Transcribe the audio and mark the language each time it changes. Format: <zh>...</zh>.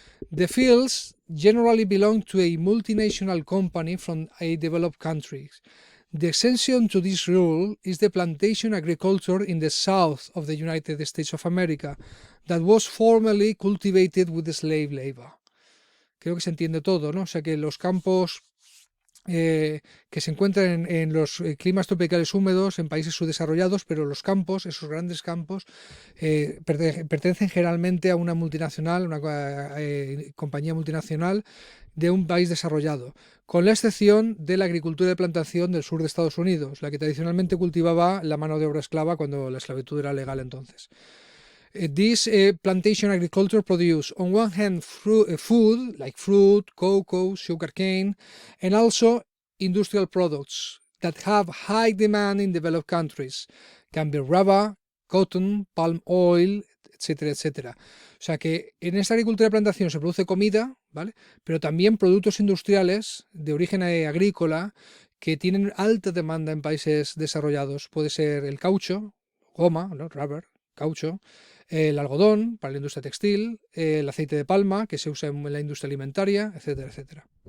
<en>The fields generally belong to a multinational company from a developed country. The exception to this rule is the plantation agriculture in the south of the United States of America, that was formerly cultivated with slave labor.</en> <es>Creo que se entiende todo, ¿no? O sea que los campos que se encuentran en los climas tropicales húmedos, en países subdesarrollados, pero los campos, esos grandes campos, pertenecen generalmente a una multinacional, una compañía multinacional de un país desarrollado, con la excepción de la agricultura de plantación del sur de Estados Unidos, la que tradicionalmente cultivaba la mano de obra esclava cuando la esclavitud era legal entonces.</es> <en>This plantation agriculture produce, on one hand, food like fruit, cocoa, sugarcane, and also industrial products that have high demand in developed countries. Can be rubber, cotton, palm oil, etcétera, etcétera.</en> <es>O sea que en esta agricultura de plantación se produce comida, ¿vale? Pero también productos industriales de origen agrícola que tienen alta demanda en países desarrollados. Puede ser el caucho, goma, ¿no? Rubber, caucho, el algodón para la industria textil, el aceite de palma que se usa en la industria alimentaria, etcétera, etcétera.</es>